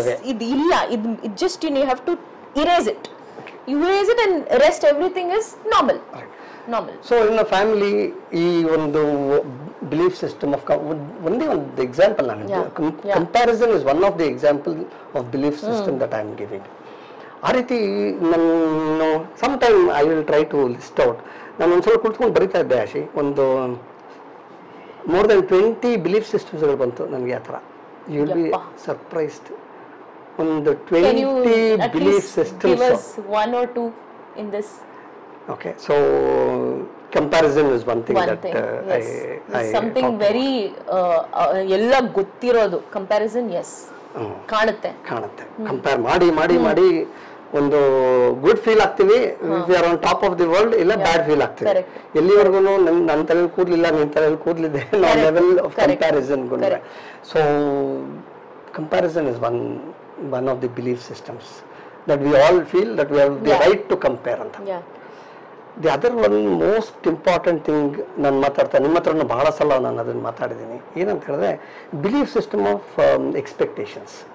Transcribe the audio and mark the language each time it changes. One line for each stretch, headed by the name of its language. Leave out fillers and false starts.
Kannada: ಇದು ಇಲ್ಲ, ಇದು
English: Just you have to erase it. You erase it and rest everything is normal. So in a family,
Kannada: ಈ ಒಂದು
English: belief system of only one example comparison is one of the example of belief system that I am giving.
Kannada: ಆ ರೀತಿ ನಾನು
English: sometime I will try to list out.
Kannada: ನಾನು ಒಂದ್ಸಲ ಕುಳಿತುಕೊಂಡು ಬರೀತಾ ಇದ್ದೆ ಆಶಿ, ಒಂದು
English: more than 20 belief systems
Kannada: ಗಳು ಬಂತು ನನಗೆ. ಆ ಥರ
English: you will be surprised. ಒಂದು 20 belief systems. Give us 1 or 2 in this. Okay, so comparison is one thing that yes. I something very
Kannada: ಎಲ್ಲ ಗೊತ್ತಿರೋದು
English: Comparison.
Kannada: ಎಸ್, ಕಾಣುತ್ತೆ. ಕಂಪೇರ್ ಮಾಡಿ ಒಂದು ಗುಡ್ ಫೀಲ್ ಆಗ್ತೀವಿ,
English: we are on top of the world,
Kannada: ಇಲ್ಲ ಬ್ಯಾಡ್ feel ಆಗ್ತೀವಿ. ಎಲ್ಲಿವರೆಗೂ ನನ್ನ ತಲೆಯಲ್ಲಿ ಕೂದಲಿಲ್ಲ, ನಿನ್ನ ತಲೆಯಲ್ಲಿ ಕೂದಲಿದೆ, ನಾವು level of comparison.
English: So comparison is one of the belief systems that we all feel that we have the right to compare anta. The other one most important thing
Kannada: ನಾನು ಮಾತಾಡ್ತಾ ನಿಮ್ಮ ಹತ್ರನೂ ಬಹಳ ಸಲ ನಾನು ಅದನ್ನು ಮಾತಾಡಿದ್ದೀನಿ. ಏನಂತ ಹೇಳಿದ್ರೆ
English: belief system of expectations.